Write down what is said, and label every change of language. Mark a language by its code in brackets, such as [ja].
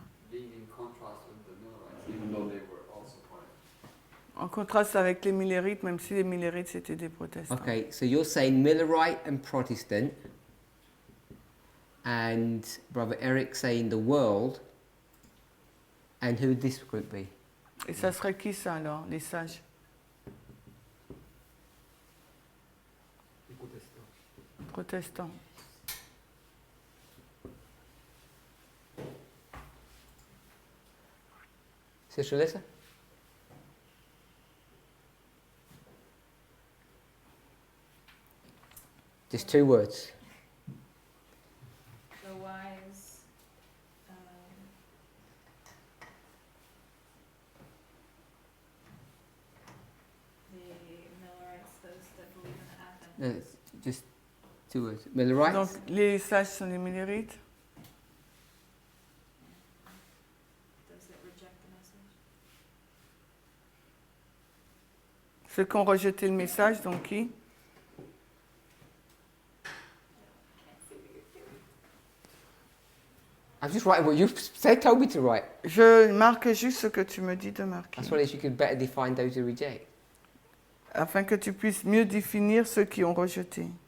[en] Being in contrast with the Millerites, even though they were also Protestants. [fr] En contraste avec les millérites, même si les millérites c'était des protestants. [en] Okay, so you're saying Millerite and Protestant, and Brother Eric saying the world, and who would this group be? [fr] Et ça serait qui ça alors, les sages? Les protestants. [en] Protestants. Sister Alyssa? Just 2 words. The wise, the Millerites, those that believe in the Advent. Just 2 words. Millerites? [fr] Donc les sages sont les millérites. [en] Those that reject the message. [fr] Ceux qui ont rejeté le message, donc qui? [en] I'm just writing what you said, told me to write. [fr] Je marque juste ce que tu me dis de marquer. [en] That's why you could better define those who reject. [fr] Afin que tu puisses mieux définir ceux qui ont rejeté.